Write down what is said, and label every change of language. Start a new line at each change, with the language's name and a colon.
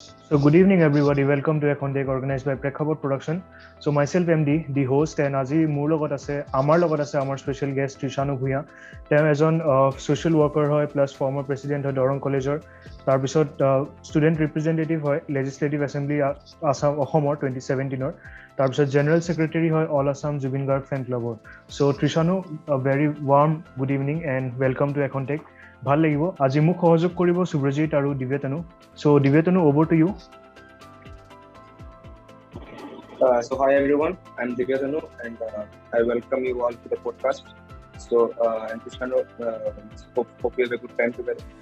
English: So good evening everybody, welcome to Ekhon Take organized by Prekhapot Production. So myself MD, the host, and
Assamese: আজি মোৰ লগত আছে আমাৰ special guest Trishanu Bhuyan. তেওঁ এজন social worker হয় প্লাছ ফৰ্মাৰ প্ৰেচিডেণ্ট হয় দৰং কলেজৰ, তাৰপিছত ষ্টুডেণ্ট ৰিপ্ৰেজেণ্টেটিভ হয় লেজিছলেটিভ এছেম্বলি অসমৰ 2017-ৰ, তাৰপিছত জেনেৰেল ছেক্ৰেটাৰী হয় অল আছাম জুবিন গাৰ্গ ফেন ক্লাবৰ।
English: So' Trishanu, very warm good evening and welcome to এখন টেক।
Assamese: ভাল লাগিব। আজি মোক সহযোগ কৰিব সুব্ৰজিত আৰু দিব্যতনু।
English: So Divyatanu, over to you. So hi everyone, I'm Divyatanu and I welcome you all to the podcast. So and Krishna, hope you have a good time together.